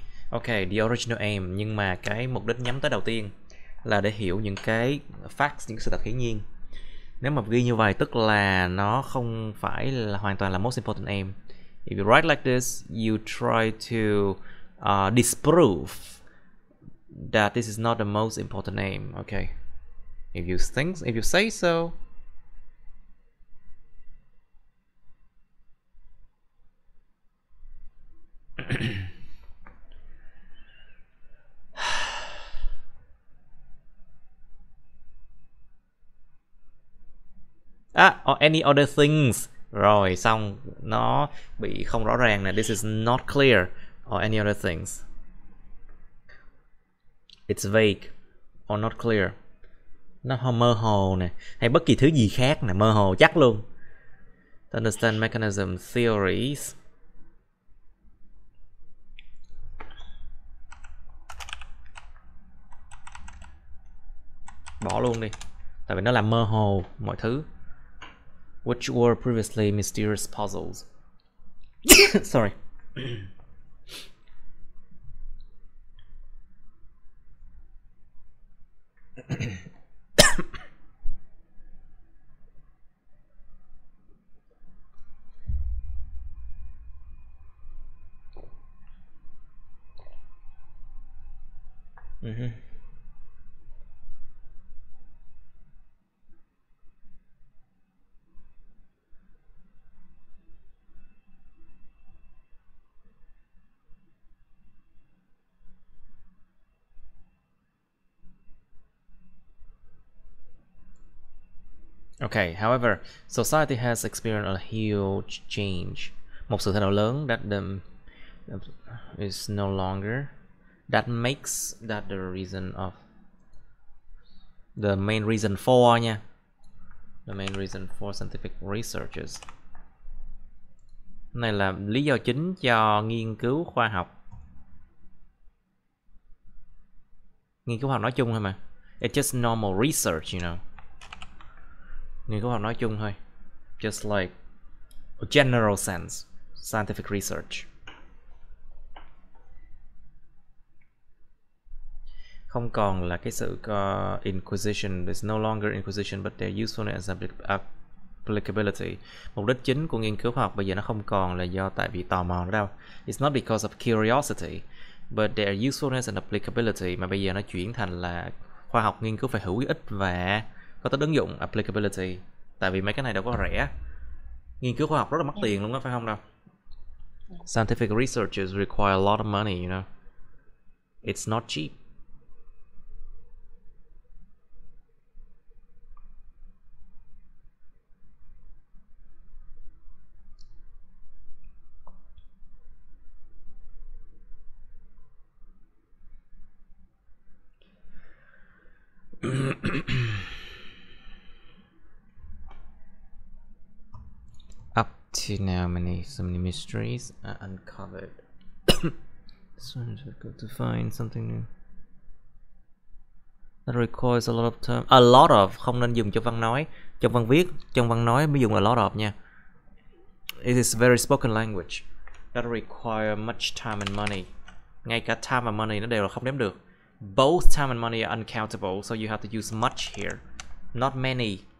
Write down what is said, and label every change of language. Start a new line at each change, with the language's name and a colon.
Vietnamese: Ok,
English: the original aim,
Vietnamese: nhưng mà cái mục đích nhắm tới đầu tiên là để hiểu những cái facts, những sự thật hiển nhiên. Nếu mà ghi như vậy tức là nó không phải là hoàn toàn là most important aim.
English: If you write like this, you try to disprove that this is not the most important aim. Okay. If you say so. Or any other things
Vietnamese: Rồi xong nó bị không rõ ràng nè.
English: This is not clear or any other things. It's vague or not clear.
Vietnamese: Nó mơ hồ nè, hay bất kỳ thứ gì khác nè, mơ hồ chắc luôn.
English: To understand mechanism theories.
Vietnamese: Bỏ luôn đi, tại vì nó làm mơ hồ mọi thứ.
English: Which were previously mysterious puzzles. Sorry. Okay, however, society has experienced a huge change.
Vietnamese: Một sự thay đổi lớn
English: that is no longer. That makes that the reason of. The main reason for nha. The main reason for scientific researches.
Vietnamese: Này là lý do chính cho nghiên cứu khoa học. Nghiên cứu khoa học nói chung thôi mà.
English: It's just normal research, you know.
Vietnamese: Nghiên cứu khoa học nói chung thôi.
English: Just like a general sense. Scientific research.
Vietnamese: Không còn là cái sự inquisition.
English: There's no longer inquisition, but their usefulness and applicability.
Vietnamese: Mục đích chính của nghiên cứu khoa học bây giờ nó không còn là do tại vì tò mò nữa đâu.
English: It's not because of curiosity, but their usefulness and applicability,
Vietnamese: mà bây giờ nó chuyển thành là khoa học nghiên cứu phải hữu ích và có tính ứng dụng, applicability. Tại vì mấy cái này đâu có rẻ. Nghiên cứu khoa học rất là mất tiền luôn đó, phải không đâu?
English: Scientific researches require a lot of money, you know. It's not cheap. Up to now, so many mysteries are uncovered. So difficult to find something new. That requires a lot of time.
Vietnamese: A lot of không nên dùng trong văn nói. Trong văn viết, trong văn nói mới dùng a lot of nha.
English: It is very spoken language. That require much time and money.
Vietnamese: Ngay cả time và money nó đều là không đếm được.
English: Both time and money are uncountable, so you have to use much here, not many.